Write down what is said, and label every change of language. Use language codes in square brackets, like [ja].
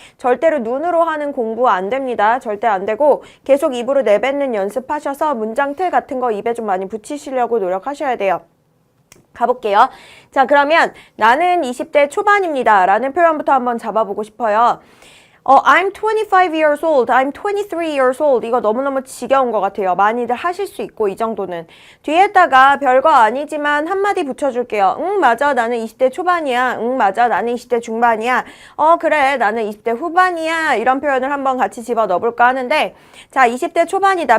[ko] 절대로 눈으로 하는 공부 안 됩니다. 절대 안 되고 계속 입으로 내뱉는 연습하셔서 문장 틀 같은 거 입에 좀 많이 붙이시려고 노력하셔야 돼요. 가볼게요. 자, 그러면 나는 20대 초반입니다 라는 표현부터 한번 잡아보고 싶어요. [en] I'm 25 years old, I'm 23 years old. [ko] 이거 너무너무 지겨운 것 같아요. 많이들 하실 수 있고 이 정도는. 뒤에다가 별거 아니지만 한마디 붙여줄게요. 응, 맞아. 나는 20대 초반이야. 응, 맞아. 나는 20대 중반이야. 그래. 나는 20대 후반이야. 이런 표현을 한번 같이 집어넣어볼까 하는데 자, 20대 초반이다.